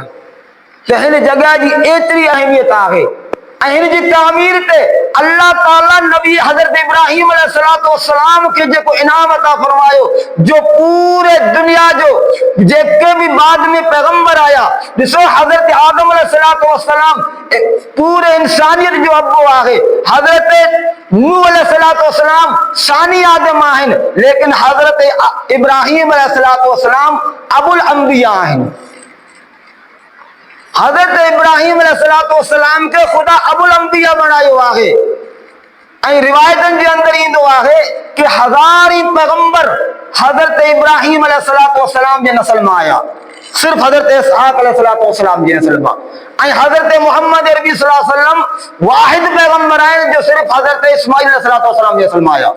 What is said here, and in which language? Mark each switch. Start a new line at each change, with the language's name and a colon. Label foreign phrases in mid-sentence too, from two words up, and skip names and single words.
Sindhi: کہ ہن جگہ جی ایتری اہمیت آگے اہن جی تعمیر تے اللہ تعالیٰ نبی حضرت ابراہیم
Arabic: علیہ السلام
Sindhi: کے جے کو انعام عطا فرمایو جو پورے دنیا جو جے کے بھی بعد میں پیغمبر آیا جسو حضرت آدم
Arabic: علیہ السلام
Sindhi: پورے انسانیت جو ابو آگے حضرت نوح
Arabic: علیہ السلام
Sindhi: ثانی آدم آہن لیکن حضرت ابراہیم علیہ السلام
Arabic: ابو الانبیاء
Sindhi: آہن۔ حضرت ابراہیم
Arabic: علیہ السلام
Sindhi: کے خدا
Arabic: ابو الانبیاء
Sindhi: بنائیو آگے ऐं रिवायतन जे अंदर ईंदो आहे कि हज़ारी पैगंबर हज़रत इब्राहिम अलैहिस्सलाम जे नस्ल मां आया, सिर्फ हज़रत इसहाक अलैहिस्सलाम जे नस्ल मां। ऐं हज़रत मुहम्मद अरबी
Arabic: صلى الله عليه وسلم
Sindhi: वाहिद पैगंबर आहिनि जो सिर्फ हज़रत इस्माइल अलैहिस्सलाम जे नस्ल मां आया।